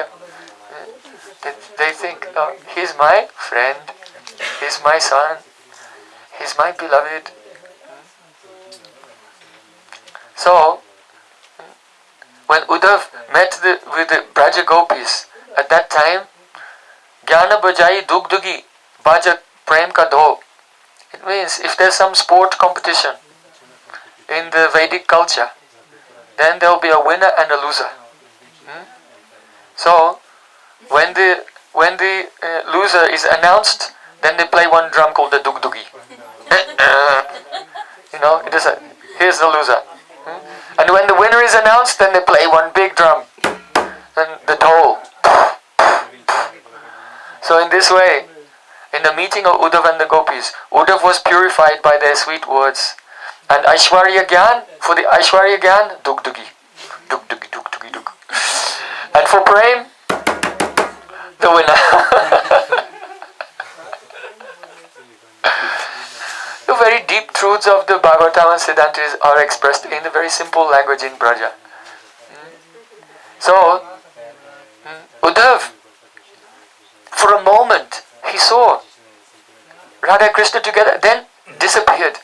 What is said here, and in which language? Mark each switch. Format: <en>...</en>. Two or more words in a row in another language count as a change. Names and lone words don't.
<en>They think, oh, he's my friend, he's my son, he's my beloved. So, when Uddhav met with the Braja Gopis, at that time,</en> <hi>Jnana bajai dugdugi, baja prem ka dho.</hi> <en>It means if there's some sport competition in the Vedic culture, then there will be a winner and a loser. So, when the loser is announced, then they play one drum called the dugdugi. It is here's the loser. And when the winner is announced, then they play one big drum, and the dhol. So in this way, in the meeting of Uddhav and the gopis, Uddhav was purified by their sweet words. And aisvarya-jnana, for the aisvarya-jnana, dugdugi. Dugdugi, dugdugi, dug. And for Prem, the winner. The very deep truths of the Bhagavatam and Siddhantas are expressed in a very simple language in Braja. So, Uddhav, for a moment, he saw Radha and Krsna together, then disappeared.</en>